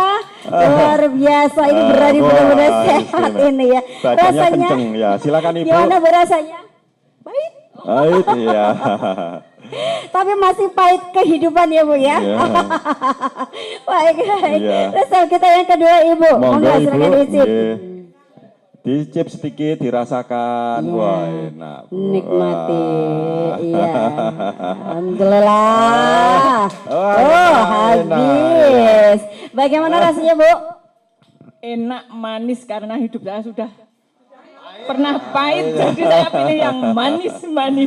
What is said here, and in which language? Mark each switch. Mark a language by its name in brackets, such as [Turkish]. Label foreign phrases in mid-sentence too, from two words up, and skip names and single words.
[Indonesian] Luar biasa, ini berani benar-benar sehat ini ya. Bacanya kenceng ya, silakan Ibu. Gimana Bu rasanya? Pahit. Pahit iya. Tapi masih pahit kehidupan ya Bu ya. Iya. Baik. Iya. Resep kita yang kedua Ibu. Monggo Ibu. silakan dicip. Nggih. Dicip sedikit dirasakan. Iya. Wah, enak. Bu. Nikmati. Wah. Iya. Alhamdulillah. Wah, Oh, enak, habis. Bagaimana rasanya Bu? Enak manis karena hidup saya sudah pernah pahit, jadi saya pilih yang manis-manis.